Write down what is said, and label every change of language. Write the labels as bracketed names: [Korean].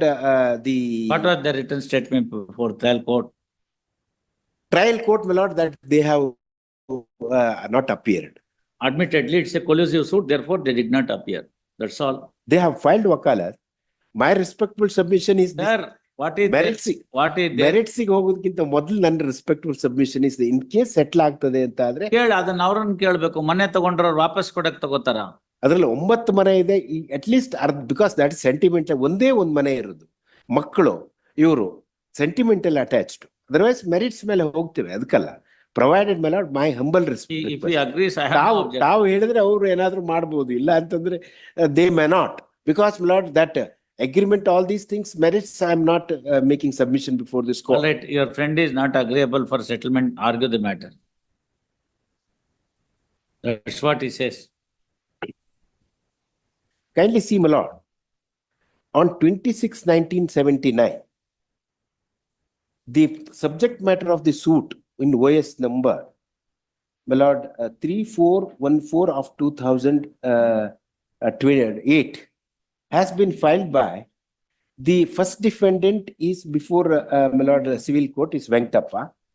[English] What was the written statement for trial court? Trial court, my lord, that they have not appeared. Admittedly, it's a collusive suit, therefore they did not appear. That's all. They have filed wakalat. My respectful submission is this. Sir, what is [Kannada] ಮೆರಿಟ್ಸಿಗೆ ಹೋಗೋದಕ್ಕಿಂತ ಮೊದಲು ನನ್ನ [English] respectful submission is in case [Kannada] settle ಆಗ್ತದೆ ಅಂತ ಆದ್ರೆ ಅದನ್ನ ಅವ್ರನ್ನ ಕೇಳ್ಬೇಕು. ಮನೆ ತಗೊಂಡ್ರವ್ರು ವಾಪಸ್ ಕೊಡಕ್ ತಗೋತಾರ? ಅದ್ರಲ್ಲಿ 9 ಮನೆ ಇದೆ. [English] at least because that sentimental, [Kannada] ಒಂದೇ ಒಂದು ಮನೆ ಇರೋದು, ಮಕ್ಕಳು ಇವರು ಸೆಂಟಿಮೆಂಟಲ್ ಅಟ್ಯಾಚ್ಡ್. ಅದರ್ವೈಸ್ ಮೆರಿಟ್ಸ್ ಮೇಲೆ ಹೋಗ್ತೇವೆ, ಅದಕ್ಕಲ್ಲ. ಪ್ರೊವೈಡೆಡ್ ಮೇಲೆ [English] My humble respect. [Kannada] ತಾವು ಹೇಳಿದ್ರೆ ಅವ್ರು ಏನಾದ್ರು ಮಾಡ್ಬೋದು, ಇಲ್ಲ ಅಂತಂದ್ರೆ [English] They may not. Because lord that agreement, all these things, merits, I am not making submission before this court. All right, your friend is not agreeable for settlement, argue the matter. That's what he says. Kindly see, my lord, on 26/1979, the subject matter of the suit in OS number, my lord, 3414 of 2008, has been filed by the first defendant is before my lord, civil court is Venkatappa.